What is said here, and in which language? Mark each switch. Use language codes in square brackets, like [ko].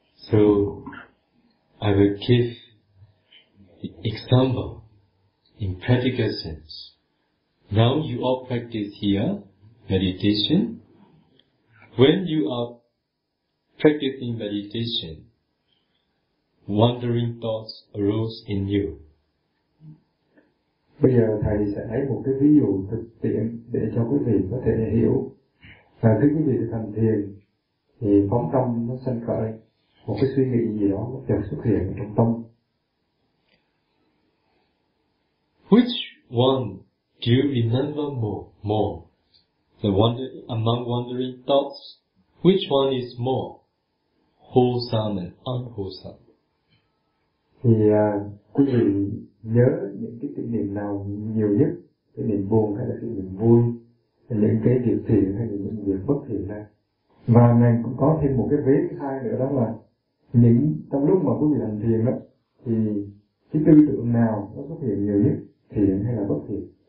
[en] So, I will give the example in practical sense. Now you all practice here, meditation. When you are practicing meditation, wandering thoughts arose in you. [vi] Bây giờ thầy sẽ lấy một cái ví dụ thực tiễn để cho quý vị có thể hiểu. Và khi quý vị thực hành thiền thì phóng tâm nó sanh khởi một cái suy nghĩ gì đó nó chợt xuất hiện trong tâm. [en] Which one do you remember more? The wonder among wandering thoughts, which one is more wholesome and unwholesome? [vi] Thì quý vị nhớ những cái kỷ niệm nào nhiều nhất, cái niềm buồn hay là cái niềm vui, những cái việc thiện hay là những việc bất thiện ra. Và này cũng có thêm một cái vế thứ hai nữa, đó là những trong lúc mà quý vị hành thiền đó thì cái tư tưởng nào nó xuất hiện nhiều nhất, thiện hay là bất thiện?